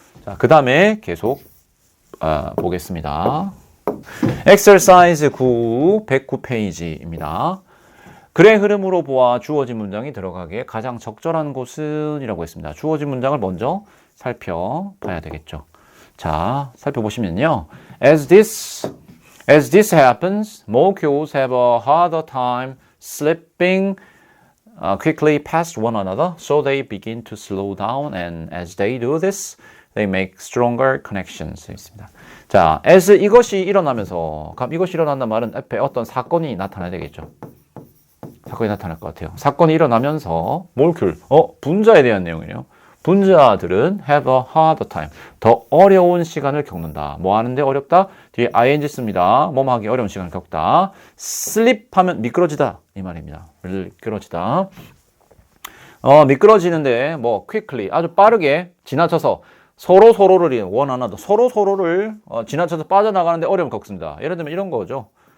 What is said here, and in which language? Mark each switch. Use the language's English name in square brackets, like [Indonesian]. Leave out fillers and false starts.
[Korean] 자, 그 다음에 계속 보겠습니다. Exercise 9, 109페이지입니다. 글의 흐름으로 보아 주어진 문장이 들어가기에 가장 적절한 곳은 이라고 했습니다. 주어진 문장을 먼저 살펴봐야 되겠죠. 자, 살펴보시면요. [English] As this happens, molecules have a harder time slipping quickly past one another, so they begin to slow down, and as they do this, they make stronger connections. [Korean] 있습니다. 자, as 이것이 일어나면서, 그럼 이것이 일어난다는 말은 앞에 어떤 사건이 나타나야 되겠죠. 사건이 나타날 것 같아요. 사건이 일어나면서 모lecular, 분자에 대한 내용이에요. [English] 분자들은 have a harder time. [Korean] 더 어려운 시간을 겪는다. 뭐 하는데 어렵다? 뒤에 ing 씁니다. 뭐뭐 하기 어려운 시간을 겪다. slip 하면 미끄러지다. 이 말입니다. 미끄러지다. 미끄러지는데 뭐 quickly 아주 빠르게 지나쳐서 서로를 원하나도 서로를 지나쳐서 빠져나가는데 어려움을 겪습니다. 예를 들면 이런 거죠.